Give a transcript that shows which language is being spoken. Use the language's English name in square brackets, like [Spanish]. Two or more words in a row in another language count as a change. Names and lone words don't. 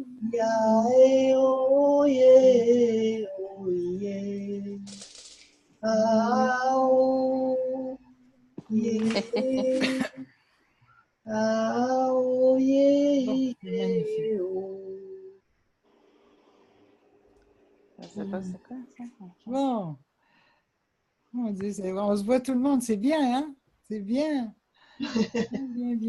[French] Ya, oh, yeah, oh, yeah. Ah, oh, yeah. Ah, oh, Bon, yeah, c'est magnifique. oh. Je sais pas c'est quoi ça. Bon, mon Dieu, on se voit tout le monde, c'est bien, hein? C'est bien. Bien, bien, bien.